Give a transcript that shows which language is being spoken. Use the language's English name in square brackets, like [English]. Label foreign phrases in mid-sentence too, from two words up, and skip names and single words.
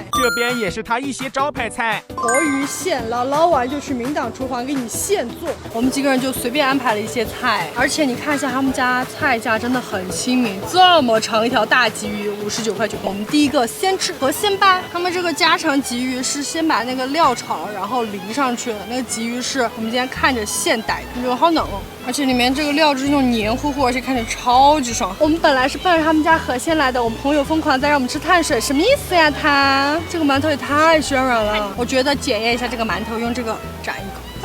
[Chinese] 這邊也是他一些招牌菜，活魚現撈，撈完就去明檔廚房給你現做。我們幾個人就隨便安排了一些菜，而且你看一下他們家菜價真的很親民，這麼長一條大鯽魚59塊9。我們第一個先吃河鮮吧，他們這個家常鯽魚是先把那個料炒了，然後淋上去了。那個鯽魚是我們今天看着现逮的，就好嫩哦，而且裡面這個料汁那種黏糊糊，而且看着超級爽。我們本來是奔着他們家河鮮來的，我們朋友瘋狂在讓我們吃碳水，什麼意思呀？他這個饅頭也太渲染了，我覺得檢驗一下這個饅頭，用這個蘸一口。